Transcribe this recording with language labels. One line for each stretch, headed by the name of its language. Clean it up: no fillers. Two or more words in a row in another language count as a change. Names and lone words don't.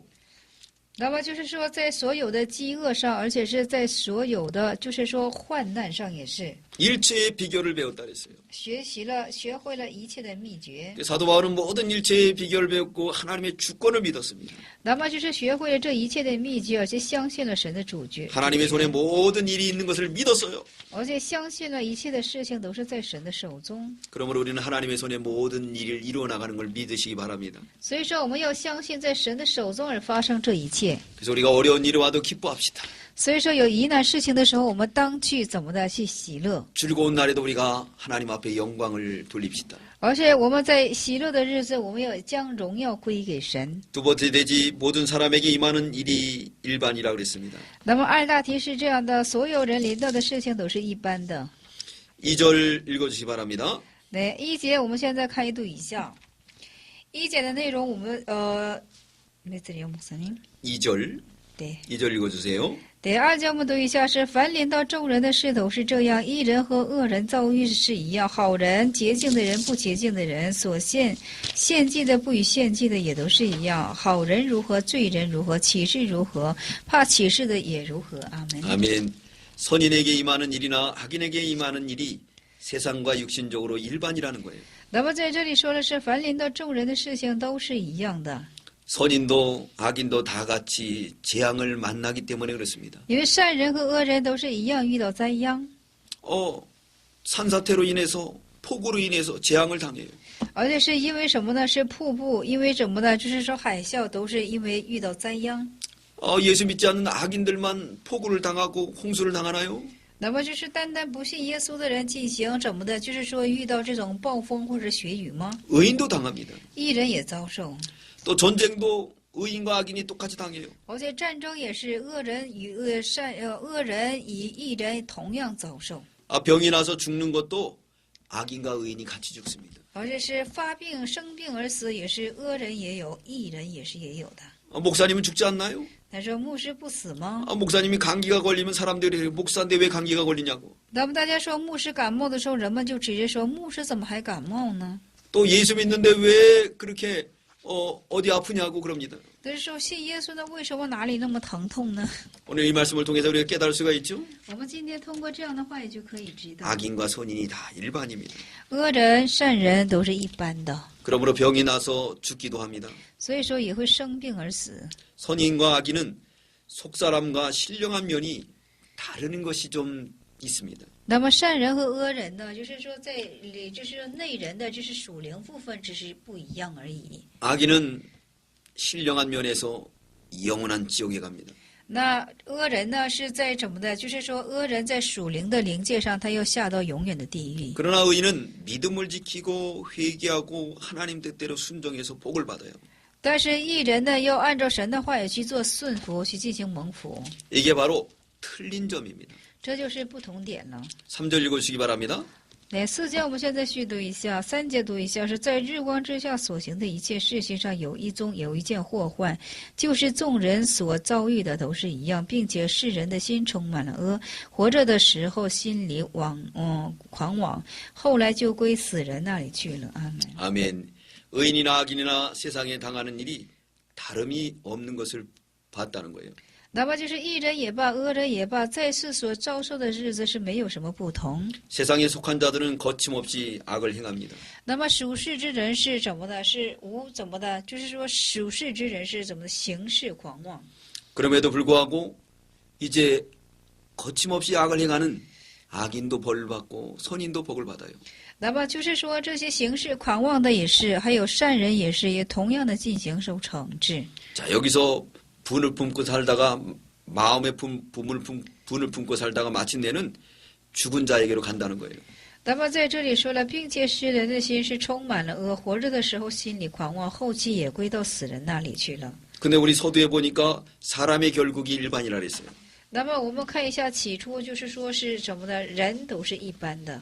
Chinese: 那么就是说，在所有的饥饿上，而且是在所有的就是说患难上，也是
Korean: 일체의 비결을 배웠다 그랬어요.
Chinese: 学会了一切的秘诀。
Korean: 사도 바울은 모든 일체의 비결을 배웠고 하나님의 주권을 믿었습니다.
Chinese: 那么就是学会了这一切的秘诀，而且相信了神的主角，
Korean: 하나님의 손에 모든 일이 있는 것을 믿었어요.
Chinese: 而且相信了一切的事情都是在神的手中。
Korean: 그러므로 우리는 하나님의 손에 모든 일을 이루어 나가는 걸 믿으시기 바랍니다.
Chinese: 所以说，我们要相信在神的手中而发生这一切。
Korean: 그래서 우리가 어려운 일이 와도 기뻐합시다.
Chinese: 所以说，有疑难事情的时候，我们当去怎么的去喜乐，
Korean: 즐거운 날에도 우리가 하나님 앞에 영광을 돌립시다.
Chinese: 而且我们在喜乐的日子，我们要将荣耀归给神。
Korean: 두 번째 대지 모든 사람에게 임하는 일이 일반이라고 그랬습니다.
Chinese: 那么二大题是这样的，所有人临到的事情都是一般的。
Korean: 2절 읽어주시기 바랍니다. 네,
Chinese: 1节我们现在看一读一下。1节的内容，我们没这里有 목사님。
Korean: 2절
Chinese: 对。
Korean: 2절 읽어주세요.
Chinese: 第2节我们读一下是：凡临到众人的事都是这样，义人和恶人遭遇是一样，好人、洁净的人、不洁净的人，所献祭的不与献祭的也都是一样。好人如何，罪人如何，启示如何，怕启示的也如何。阿门。
Korean: 아멘. 선인에게 임하는 일이나 악인에게 임하는 일이 세상과 육신적으로 일반이라는 거예요.
Chinese: 那么在这里说的是，凡临到众人的事情都是一样的，
Korean: 선인도 악인도 다 같이 재앙을 만나기 때문에 그렇습니다.
Chinese: 因为善人和恶人都是一样遇到灾殃，
Korean: 산사태로 인해서 폭우로 인해서 재앙을 당해요.
Chinese: 而且是因为什么呢？是瀑布，因为什么呢？就是说海啸都是因为遇到灾殃。
Korean: 예수 믿지 않는 악인들만 폭우를 당하고 홍수를 당하나요?
Chinese: 那么就是单单不信耶稣的人进行怎么的？就是说遇到这种暴风或者雪雨吗？
Korean: 의인도 당합니다.
Chinese: 义人也遭受，
Korean: 또 전쟁도 의인과 악인이 똑같이 당해요.
Chinese: 而且战争也是恶人与恶人与义人同样遭受，
Korean: 병이 나서 죽는 것도 악인과 의인이 같이 죽습니다.
Chinese: 而且是发病生病而死，也是恶人也有，义人也是也有的。
Korean: 목사님은 죽지 않나요?
Chinese: 他说牧师不死吗？
Korean: 목사님이 감기가 걸리면 사람들이 목사인데 왜 감기가 걸리냐고.
Chinese: 那么大家说牧师感冒的时候，人们就直接说牧师怎么还感冒呢？
Korean: 또 예수 믿는데 왜 그렇게 어디 아프냐고 그럽니다.
Chinese: 但是说信耶稣呢，为什么哪里那么疼痛呢？
Korean: 오늘 이 말씀을 통해서 우리가 깨달을 수가 있죠.
Chinese: 我们今天通过这样的话语就可以知道，
Korean: 악인과 선인이 다 일반입니다.
Chinese: 恶人善人都是一般的，
Korean: 그러므로 병이 나서 죽기도 합니다.
Chinese: 所以说也会生病而死。
Korean: 선인과 악인은 속사람과 신령한 면이 다른 것이 좀 있습니다.
Chinese: 那么善人和恶人呢，就是说在里，就是说内人的，就是属灵部分，只是不一样而已。
Korean: 악인은 신령한 면에서 영원한 지옥에 갑니다.
Chinese: 那恶人呢，是在怎么的？就是说恶人在属灵的灵界上，他要下到永远的地狱。
Korean: 그러나 의인은 믿음을 지키고 회개하고 하나님 뜻대로 순종해서 복을 받아요.
Chinese: 但是义人呢，要按照神的话语去做顺服，去进行蒙福，
Korean: 이게 바로 틀린 점입니다.
Chinese: 这就是不同点了。
Korean: 3절 읽어주시기 바랍니다.
Chinese: 来4节我们现在续读一下，3节读一下，是在日光之下所行的一切事情上有一件祸患，就是众人所遭遇的都是一样，并且世人的心充满了恶，活着的时候心里狂妄，后来就归死人那里去了。阿门。
Korean: 아멘. 의인이나 악인이나 세상에 당하는 일이 다름이 없는 것을 봤다는 거예요.
Chinese: 那么就是义人也罢，恶人也罢，在世所遭受的日子是没有什么不同。
Korean: 세상에 속한 자들은 거침없이 악을 행합니다.
Chinese: 那么属世之人是怎么的？是怎么的？就是说属世之人是怎么的？行事狂妄。
Korean: 그럼에도 불구하고 이제 거침없이 악을 행하는 악인도 벌을 받고 선인도 복을 받아요.
Chinese: 那么就是说，这些行事狂妄的也是，还有善人也是，也同样的进行受惩治。
Korean: 자, 여기서 분을 품고 살다가 마음의 분을 품고 살다가 마침내는 죽은 자에게로 간다는 거예요.
Chinese: 那么在这里说了，并且使人的心是充满了恶，活着的时候心里狂妄，后期也归到死人那里去了。
Korean: 근데 우리 서두에 보니까 사람의 결국이 일반이라 그랬어요.
Chinese: 那么我们看一下，起初就是说是什么呢？人都是一般的。